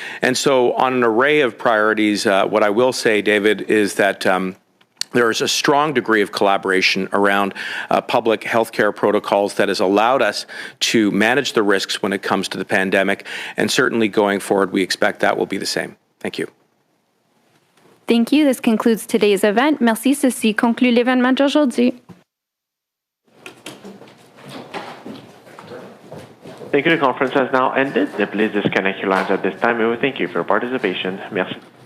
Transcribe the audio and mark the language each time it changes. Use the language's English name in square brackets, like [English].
[English] And so on an array of priorities, what I will say, David, is that there is a strong degree of collaboration around public healthcare protocols that has allowed us to manage the risks when it comes to the pandemic. And certainly going forward, we expect that will be the same. Thank you. Thank you. This concludes today's event. [French] Merci. Ceci conclut l'événement d'aujourd'hui. [English] Thank you. The conference has now ended. Please disconnect your lines at this time. We will thank you for your participation. Merci.